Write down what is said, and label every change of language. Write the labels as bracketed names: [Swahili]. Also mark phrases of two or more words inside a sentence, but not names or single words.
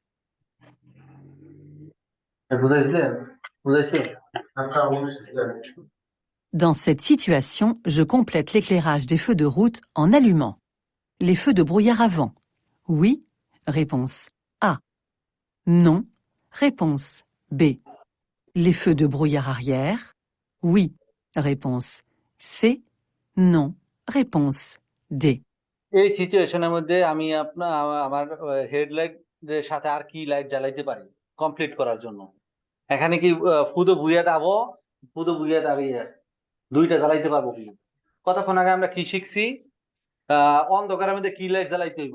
[French] Dans cette situation, je complète l'éclairage des feux de route en allumant les feux de brouillard avant. Oui, réponse A. Non, réponse B. Les feux de brouillard arrière. Oui, réponse C. Non, réponse D. [Bangla] এই সিচুয়েশনের মধ্যে আমি আমার হেডলাইট এর সাথে আর কি লাইট জ্বালাইতে পারি কমপ্লিট করার জন্য? এখানে কি [French] feux de brouillard avant, feux de brouillard [Bangla] দাবিয়ে দুইটা জ্বালাইতে পারবো কিনা? কতক্ষণ আগে আমরা কি শিখছি? অন্ধকারের মধ্যে কি লাইট জ্বালাইতে হইব?